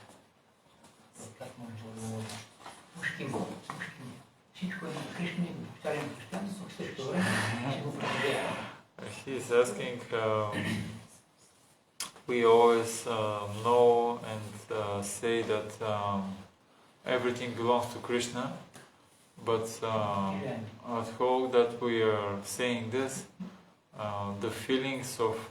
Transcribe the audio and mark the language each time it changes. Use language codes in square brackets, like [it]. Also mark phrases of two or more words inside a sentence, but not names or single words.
[bg] Как може да отговоря? Мушкин. Всичко е на Кришна и го повтарям постоянно, но в същото време си го преживявам. [en] He is asking, we always know and say that everything belongs to Krishna, but at whole that we are saying this, the feelings of